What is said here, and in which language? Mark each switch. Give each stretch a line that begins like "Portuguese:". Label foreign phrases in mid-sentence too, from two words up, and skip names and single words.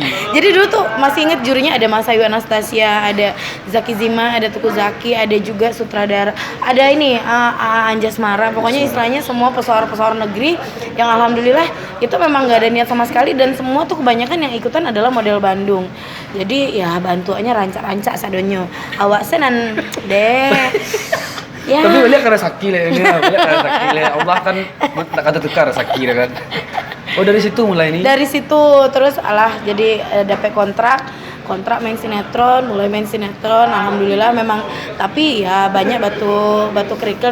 Indonesian: Jadi dulu tuh masih inget jurinya ada Mas Ayu Anastasia, ada Zaki Zima, ada Tuku Zaki, ada juga sutradara, ada ini Anjas Mara. Pokoknya istilahnya semua pesohor-pesohor negeri yang alhamdulillah itu memang nggak ada niat sama sekali dan semua tuh kebanyakan yang ikutan adalah model Bandung.
Minangkabau: Jadi ya bantuannya rancak-rancak sadonyo. Awak senan deh.
Indonesian: Ya. Tapi boleh karena sakit lah ini, boleh karena sakit lah. Allah kan tak kata tukar sakit kan. Oh dari situ mulai nih? Dari situ terus jadi dapet kontrak main sinetron, mulai main sinetron. Alhamdulillah memang, tapi ya banyak batu kerikil.